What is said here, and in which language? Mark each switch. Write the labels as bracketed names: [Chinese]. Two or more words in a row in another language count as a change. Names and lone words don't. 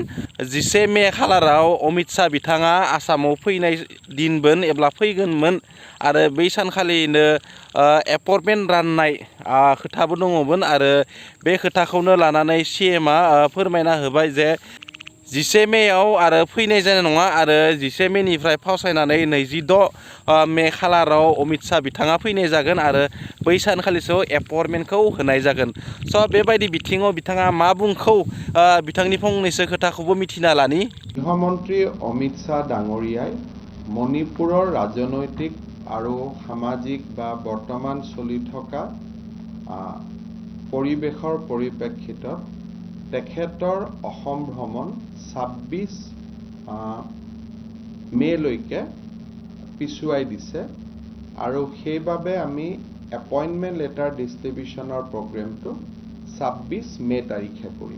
[Bodo] 11 मे खालाराव अमित शाह बिथाङा आसामाव फैनाय दिनमोन एब्ला फैगोनमोन आरो बै सानखालिनो एपइन्टमेन्ट राननाय खोथाबो दङमोन आरो बे खोथाखौनो लानानै सीएमआ फोरमायना होबाय जे 11 मेयाव आरो फैनाय जानाय नङा आरो 11 मेनिफ्राय फावसायनानै 26 मे खालाराव अमित शाह बिथाङा फैनाय जागोन आरो बै सानखालिसो एपइन्टमेन्टखौ होनाय जागोन। स' बेबायदि बिथिङाव बिथाङा मा बुंखौ बिथांनि फंनैसो खोथाखौबो मिथिना लानि। [Assamese] गृहमन्त्री अमित शाह डाঙৰীয়াই মণিপুৰৰ ৰাজনৈতিক আৰু সামাজিক বা বৰ্তমান চলি থকা পৰিৱেশৰ পৰিপ্ৰেক্ষিতত তেখেতৰ অসম ভ্ৰমণ 26 মেলৈকে পিছুৱাই দিছে আৰু সেইবাবে আমি [English] appointment letter distributionৰ programটো [Assamese] 26 মে তাৰিখে কৰিম।